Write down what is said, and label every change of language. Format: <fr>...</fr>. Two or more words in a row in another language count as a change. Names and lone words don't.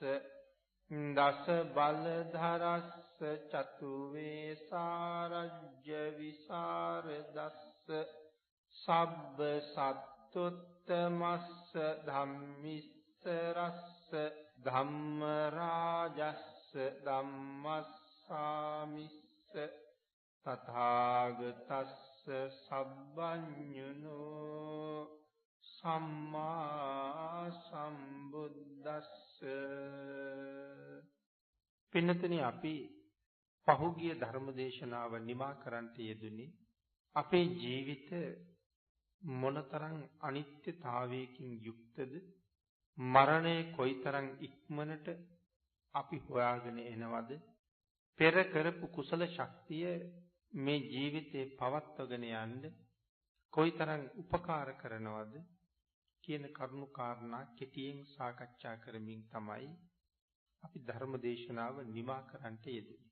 <pi>දස බලධරස්ස චතු වේසාරජ්‍ය විසරදස්ස සබ්බ සත්තුත්තමස්ස ධම්මිස්ස රස්ස ධම්ම රාජස්ස ධම්මස්සාමිස්ස තථාගතස්ස සබ්බඤුනෝ සම්මා සම්බුද්දස්ස.</pi> <si>පින්නතනි අපි පහුගිය ධර්මදේශනාව නිමා කරන්නට යෙදුනේ අපේ ජීවිත මොනතරම් අනිත්‍යතාවයකින් යුක්තද, මරණය කොයිතරම් ඉක්මනට අපි හොයාගෙන එනවද, පෙර කරපු කුසල ශක්තිය මේ ජීවිතේ පවත්වගෙන යන්න කොයිතරම් උපකාර කරනවද කියන කරුණු කාරණා කෙටියෙන් සාකච්ඡා කරමින් තමයි අපි ධර්ම දේශනාව නිමා කරන්නට යෙදුනේ.</si>